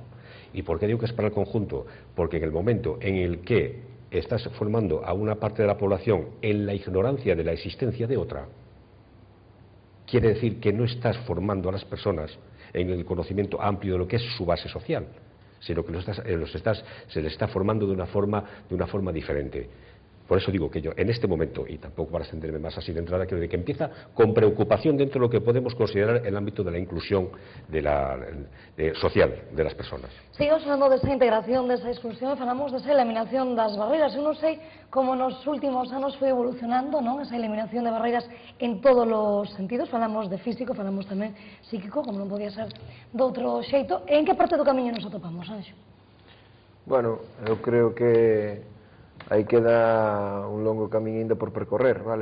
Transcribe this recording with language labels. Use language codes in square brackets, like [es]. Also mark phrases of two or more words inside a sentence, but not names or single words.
[es] ¿Y por qué digo que es para el conjunto? Porque en el momento en el que estás formando a una parte de la población en la ignorancia de la existencia de otra, quiere decir que no estás formando a las personas en el conocimiento amplio de lo que es su base social, sino que se les está formando de una forma diferente. Por eso digo que yo, en este momento, y tampoco para extenderme más así de entrada, creo que empieza con preocupación dentro de lo que podemos considerar el ámbito de la inclusión social de las personas. [gl] Seguimos falando desa integración, desa exclusión, e falamos desa eliminación das barreiras. Eu non sei como nos últimos anos foi evolucionando, non, esa eliminación de barreiras en todos os sentidos. Falamos de físico, falamos tamén psíquico, como non podía ser de outro xeito. E en que parte do camiño nos atopamos, Anxo? Bueno, eu creo que aí queda un longo camiño ainda por percorrer, vale?